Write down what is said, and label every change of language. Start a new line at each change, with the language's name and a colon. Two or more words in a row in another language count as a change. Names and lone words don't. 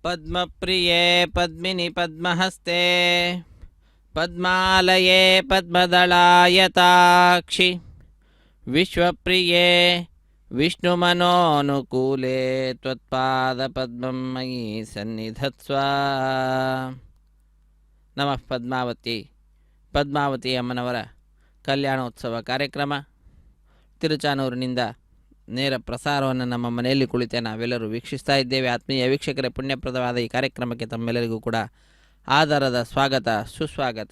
Sanskrit: पद्मप्रिये पद्मिनि पद्महस्ते पद्मालये पद्मदलायताक्षि विश्वप्रिये विष्णुमनोनुकूले त्वत्पादपद्मं मयि सन्निधत्स्व।
Kannada: नमः ಪದ್ಮಾವತಿ ಅಮ್ಮನವರ ಕಲ್ಯಾಣೋತ್ಸವ ಕಾರ್ಯಕ್ರಮ ತಿರುಚಾನೂರಿನಿಂದ ನೇರ ಪ್ರಸಾರವನ್ನು ನಮ್ಮ ಮನೆಯಲ್ಲಿ ಕುಳಿತೆ ನಾವೆಲ್ಲರೂ ವೀಕ್ಷಿಸ್ತಾ ಇದ್ದೇವೆ. ಆತ್ಮೀಯ ವೀಕ್ಷಕರೇ, ಪುಣ್ಯಪ್ರದವಾದ ಈ ಕಾರ್ಯಕ್ರಮಕ್ಕೆ ತಮ್ಮೆಲ್ಲರಿಗೂ ಕೂಡ ಆಧಾರದ ಸ್ವಾಗತ ಸುಸ್ವಾಗತ.